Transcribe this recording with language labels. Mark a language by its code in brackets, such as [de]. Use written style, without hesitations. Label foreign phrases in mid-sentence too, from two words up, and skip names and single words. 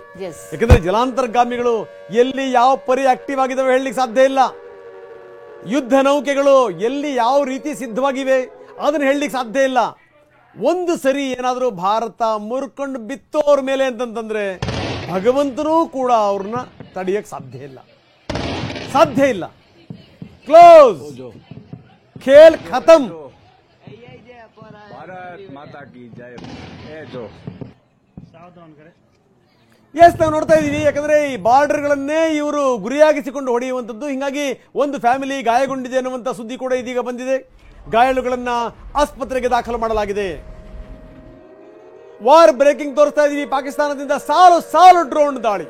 [kn] ಯಾಕಂದ್ರೆ ಜಲಾಂತರ್ಗಾಮಿಗಳು ಎಲ್ಲಿ ಯಾವ ಪರಿ ಆಕ್ಟಿವ್ ಆಗಿದಾವೆ ಹೇಳಲಿಕ್ಕೆ ಸಾಧ್ಯ ಇಲ್ಲ. ಯುದ್ಧ ನೌಕೆಗಳು ಎಲ್ಲಿ ಯಾವ ರೀತಿ ಸಿದ್ಧವಾಗಿವೆ ಅದನ್ನ ಹೇಳಲಿಕ್ಕೆ ಸಾಧ್ಯ ಇಲ್ಲ. ಒಂದು ಸರಿ ಏನಾದರೂ ಭಾರತ ಮುರ್ಕೊಂಡು ಬಿತ್ತೋರ್ ಮೇಲೆ ಅಂತಂತಂದ್ರೆ ಭಗವಂತನೂ ಕೂಡ ಅವ್ರನ್ನ ತಡೆಯಕ್ಕೆ ಸಾಧ್ಯ ಇಲ್ಲ. [hi] क्लोज, खेल खत्म. भारत माता की जय. [kn] ಎಸ್, ನಾವು ನೋಡ್ತಾ ಇದೀವಿ. ಯಾಕಂದ್ರೆ ಈ ಬಾರ್ಡರ್ಗಳನ್ನೇ ಇವರು ಗುರಿಯಾಗಿಸಿಕೊಂಡು ಹೊಡೆಯುವಂಥದ್ದು. ಹಿಂಗಾಗಿ ಒಂದು ಫ್ಯಾಮಿಲಿ ಗಾಯಗೊಂಡಿದೆ ಅನ್ನುವಂಥ ಸುದ್ದಿ ಕೂಡ ಇದೀಗ ಬಂದಿದೆ. ಗಾಯಾಳುಗಳನ್ನ ಆಸ್ಪತ್ರೆಗೆ ದಾಖಲು ಮಾಡಲಾಗಿದೆ. [en] war breaking [kn] ತೋರಿಸ್ತಾ ಇದೀವಿ. ಪಾಕಿಸ್ತಾನದಿಂದ ಸಾಲು ಡ್ರೋನ್ ದಾಳಿ.